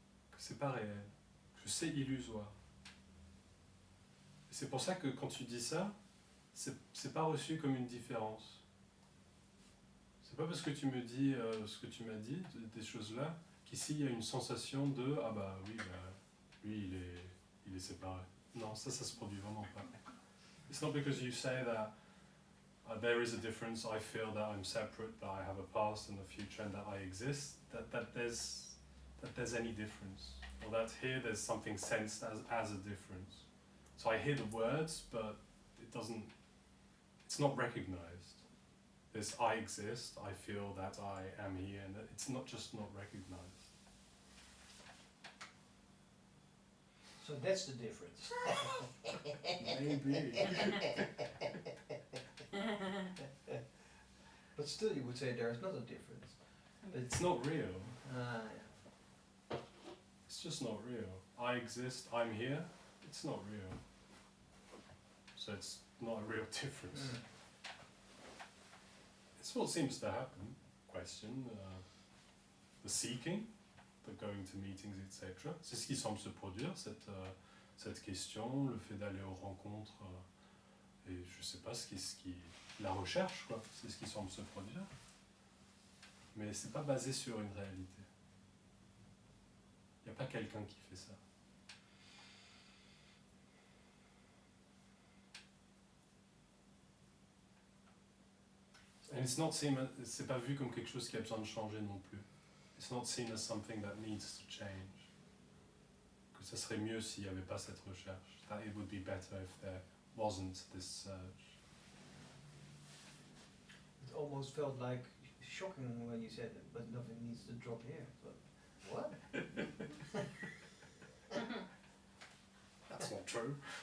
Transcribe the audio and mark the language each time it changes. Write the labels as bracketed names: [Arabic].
[French] Que c'est pas réel. Que c'est illusoire. Et c'est pour ça que quand tu dis ça, c'est pas reçu comme une différence. C'est pas parce que tu me dis ce que tu m'as dit, des choses-là, qu'ici il y a une sensation de ah bah oui, lui il est séparé. Non, ça se produit vraiment pas. [English] It's not because you say that there is a difference, I feel that I'm separate, that I have a past and a future and that I exist, that there's any difference. Or that here there's something sensed as a difference. So I hear the words, but it's not recognized. This I exist, I feel that I am here, and it's not just not recognized. So that's the difference. Maybe. But still, you would say there is not a difference. It's not real. Yeah. It's just not real. I exist, I'm here, it's not real. So it's not a real difference. It's what seems to happen. Question, the seeking, the going to meetings, etc. [French] C'est ce qui semble se produire, cette question, le fait d'aller aux rencontres, et je sais pas la recherche, quoi. C'est ce qui semble se produire. Mais c'est pas basé sur une réalité. Il n'y a pas quelqu'un qui fait ça. [English] And it's not seen, [French] c'est pas vu comme quelque chose qui a besoin de changer non plus. [English] It's not seen as something that needs to change. [French] Que ça serait mieux s'il n'y avait pas cette recherche. [English] That it would be better if there wasn't this surge. It almost felt like shocking when you said it, but nothing needs to drop here. But what? That's not true.